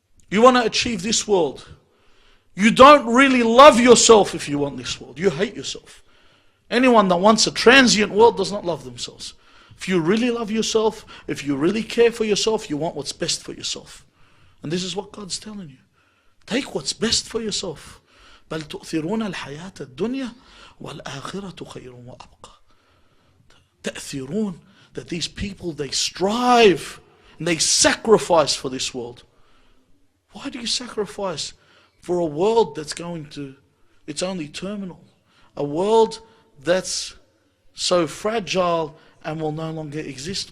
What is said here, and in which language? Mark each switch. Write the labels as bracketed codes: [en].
[en] You want to achieve this world. You don't really love yourself if you want this world. You hate yourself. Anyone that wants a transient world does not love themselves. If you really love yourself, if you really care for yourself, you want what's best for yourself. And this is what God's telling you. Take what's best for yourself. [ar] بل تؤثرون الحياة الدنيا والآخرة خير وأبقى. [en] تأثرون, that these people, they strive and they sacrifice for this world. Why do you sacrifice for a world that's going to, it's only terminal? A world that's so fragile and will no longer exist.